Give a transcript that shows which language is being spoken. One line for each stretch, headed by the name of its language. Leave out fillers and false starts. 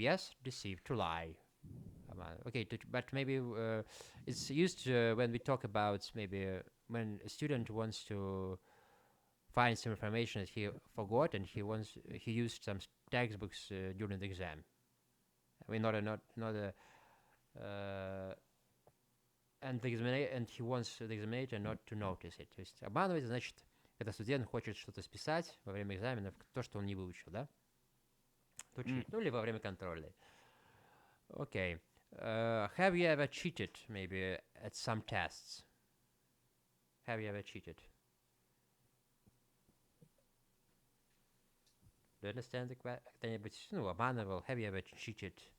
English: Yes, deceive, to lie. Okay, but maybe it's used when we talk about maybe when a student wants to find some information that he forgot and he used some textbooks during the exam. I mean, not a and he wants the examiner not to notice it.
Russian: То есть обманывать значит, когда студент хочет что-то списать во время экзамена, то, что он не выучил, да?
English: To cheat.
Russian: Ну, или во время контрольной.
English: Okay. Have you ever cheated, maybe, at some tests? Have you ever cheated? Do you understand the question?
Russian: Кто-нибудь, ну, обманывал?
English: Have you ever cheated?